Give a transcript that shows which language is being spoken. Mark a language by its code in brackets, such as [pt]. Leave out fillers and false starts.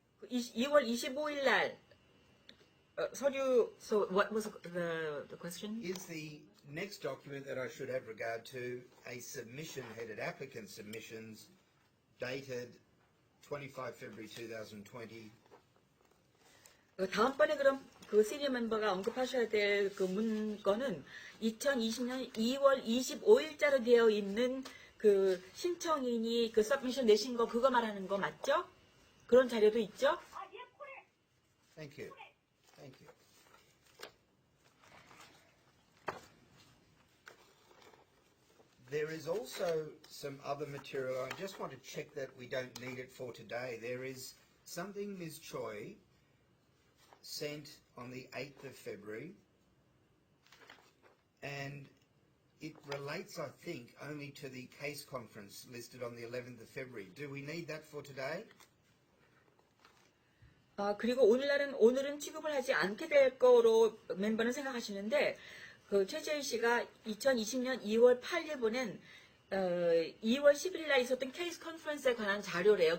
[ko] 2월 25일 날 서류, [en] so what was the question? Is the next document that I should have regard to a submission headed applicant submissions dated 25 February 2020? [ko] 다음번에 그럼 그 시니어 멤버가 언급하셔야 될 그 문건은 2020년 2월 25일자로 되어 있는 그 신청인이 그 서브미션 내신 거 그거 말하는 거 맞죠? 그런 자료도 있죠? 예, correct. [en] Thank you. Thank you. There is also some other material. I just want to check that we don't need it for today. There is something Ms. Choi sent on the 8th of February, and it relates, I think, only to the case conference listed on the 11th of February. Do we need that for today? [ko] 그리고 오늘은 취급을 하지 않게 될 거로 멤버는 생각하시는데, 그 최재희 씨가 2020년 2월 8일 보낸 2월 11일 날 있었던 케이스 컨퍼런스에 관한 자료래요.